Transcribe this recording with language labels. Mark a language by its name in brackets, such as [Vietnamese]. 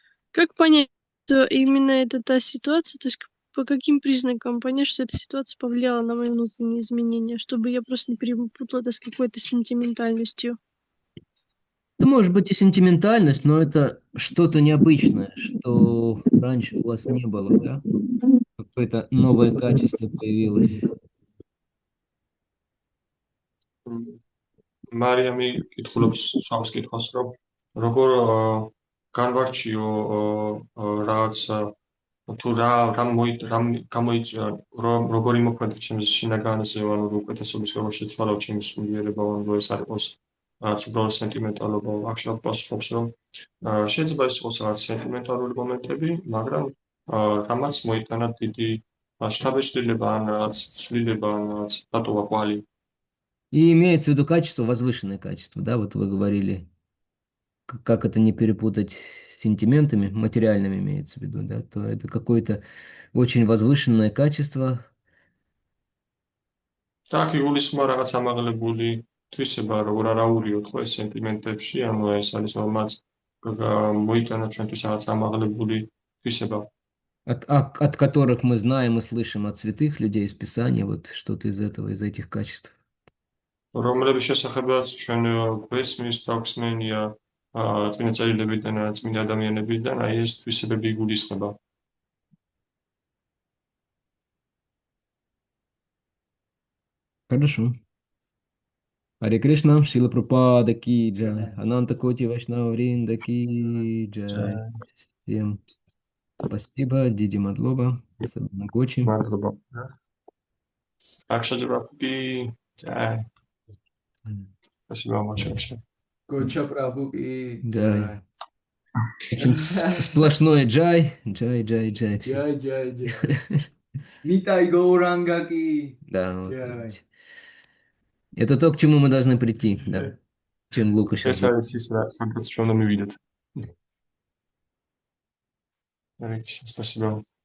[Russian] Как понять, что именно это та ситуация, то есть по каким признакам понять, что эта ситуация повлияла на мои внутренние изменения, чтобы я просто не перепутала это с какой-то сентиментальностью? Это может быть и сентиментальность, но это что-то необычное, что раньше у вас не было, да? Какое-то новое качество появилось. [Georgian] მარიამი კითხულობს სვავს კითხვას, რომ როგორ განვარჩიო რაღაც თუ რა გამოიწვია, როგორი მოქმედება ჩემს შინაგანზე, ანუ უკეთესობის როგორ შეცვალა ჩემი სულიერება, ანუ ეს არ იყოს რაც უბრალოდ სენტიმენტალობა. აქშობ პასუხობს, რომ შეიძლება ეს იყოს რაღაც სენტიმენტალური მომენტები, მაგრამ რამაც მოიტანა დიდი შთაბეჭდილება ან რაღაც ცვლილება, ან რაღაც დატოვა კვალი. [Russian] И имеется в виду качество, возвышенное качество, да, вот вы говорили, как это не перепутать с сентиментами, материальными имеется в виду, да, то это какое-то очень возвышенное качество. [Georgian] Так, იგულისხმება რაღაც ამაღლებული თვისება, როგორ არ აურიოთ ხო ეს სენტიმენტებში, ანუ ეს არის რომელიც მოიტანა ჩვენთვის რაღაც ამაღლებული თვისება. [Russian] От которых мы знаем и слышим от святых людей из Писания, вот что-то из этого, из этих качеств. [Georgian] რომლების შესახებაც ჩვენ გვესმის, დაგვსმენია წმინდა წერილებიდან, წმინდა ადამიანებიდან, აი ეს თვისებები იგულისხმება. [Russian] Хорошо. Харе Кришна, Шрила Прабхупада ки джай, Ананта Коти Вайшнава Вринда ки джай. Всем спасибо, [Georgian] Диди Мадлоба, [Russian] особенно Гочи. [Georgian] მადლობა. [Russian] Акшаджапи, джай. Спасибо большое. Гоча Прабху ки Джай. В общем, сплошной джай, джай, джай, джай. Джай, джай, джай. Нитай Гауранга ки. Да, вот видите. Это то, к чему мы должны прийти, да. Чем Лука сейчас. [Georgian] ეს არის ის, სადაც ჩვენ უნდა მივიდეთ. [Russian] Спасибо.